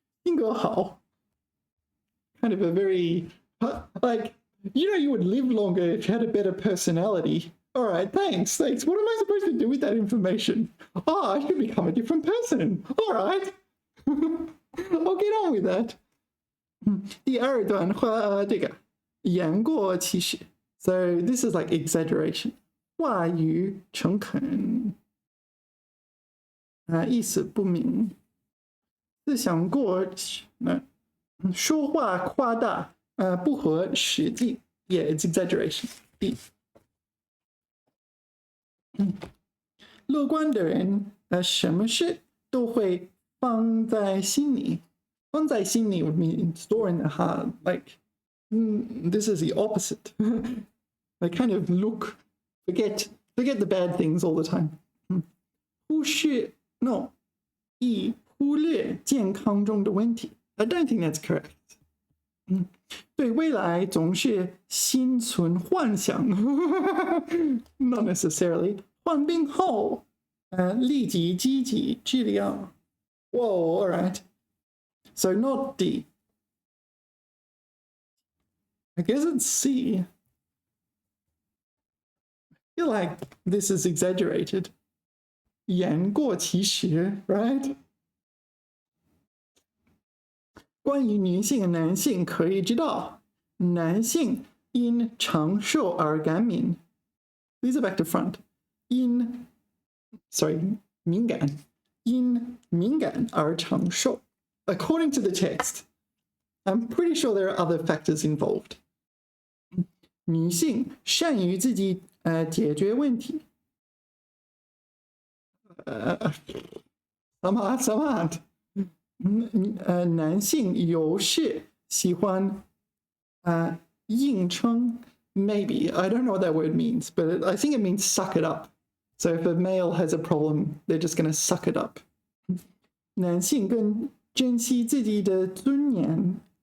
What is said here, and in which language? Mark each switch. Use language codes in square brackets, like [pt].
[zh] 性格好 [en] kind of a very like you would live longer if you had a better personality. All right, thanks. What am I supposed to do with that information? Oh, I should become a different person. All right. I'll get on with that. [zh] 第二段话这个言过其实 [en] So this is like exaggeration. [zh] 话语诚恳意思不明思想过说话夸大不合实际 Yeah, it's exaggeration. [en] B. [zh] 乐观的人什么事都会放在心里 [en] 放在心里 would mean store in the heart like this is the opposite. They kind of forget the bad things all the time. 忽视 no [zh] 忽略健康中的问题 [en] I don't think that's correct. [zh] 对未来总是心存幻想 [en] Not necessarily. [zh] 患病后立即积极治疗 [en] Whoa, all right. So not D. I guess it's C. I feel like this is exaggerated. [zh] 言过其实 [en] right? [zh] 关于女性和男性可以知道，男性因长寿而感敏。 [en] These are back to front. 敏感， [zh] 因敏感而长寿。 [en] According to the text, I'm pretty sure there are other factors involved. [zh] 女性善于自己解决问题。 [en] Some男性有时喜欢硬撑 maybe I don't know what that word means but I think it means suck it up so if a male has a problem they're just going to suck it up [zh] 男性更珍惜自己的尊严